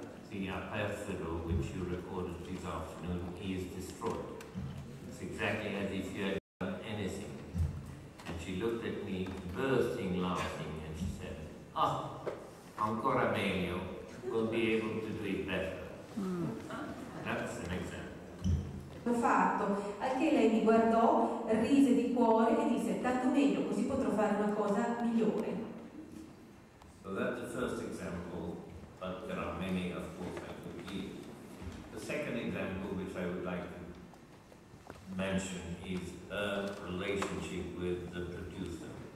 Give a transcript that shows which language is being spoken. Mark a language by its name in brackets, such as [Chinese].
[English] The aperfero, which you recorded this afternoon, is destroyed. It's exactly as if you had done anything. And she looked at me, bursting laughing, and she said, [Italian] "Ah, ancora meglio, [English] we'll be able to do it better." That's an example. [Italian] L'ho fatto, al che lei mi guardò, rise di cuore e disse: "Tanto meglio, così potrò fare una cosa migliore." [English] So that's the first example, but there are many, of course, I could give. The second example, which I would like to mention, is her relationship with the producer.